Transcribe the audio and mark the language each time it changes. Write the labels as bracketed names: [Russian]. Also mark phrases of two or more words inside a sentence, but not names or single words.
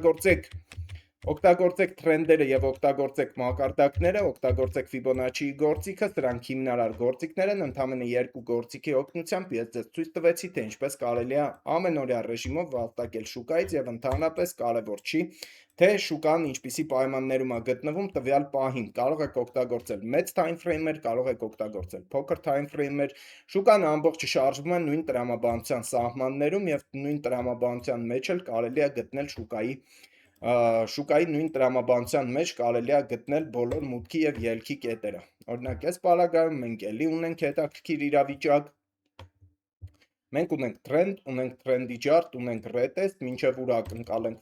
[Armenian] օգտագործեք trend-երը եւ օգտագործեք մակարդակները, օգտագործեք Fibonacci-ի գործիքը, սրանք հիմնարար գործիքներ են, ընդամենը երկու գործիքի օգնությամբ ես ձեզ ցույց տվեցի, թե ինչպես կարելի է ամենօրյա ռեժիմով վաստակել շուկայից եւ ընդհանրապես կարեւոր չի, թե շուկան ինչպիսի պայմաններում է գտնվում տվյալ պահին։ Կարող եք օգտագործել մեծ [English] time frame- [Armenian] եր, կարող եք օգտագործել փոքր [English] time frame- [Armenian] եր։ Շուկան ամբողջը շարժվում է նույն տրամաբանության սահմաններում եւ նույն տրամաբանության մեջ էլ կարելի է գտնել շուկայի նույն տրամաբանության մեջ կարելի է գտնել բոլոր մուտքի եւ ելքի կետերը։ Օրինակ, այս պարագայում մենք էլի ունենք հետաքրքիր իրավիճակ։ Մենք ունենք trend, ունենք trend-ի ջարդ, ունենք retest, մինչև ուր ակնկալենք,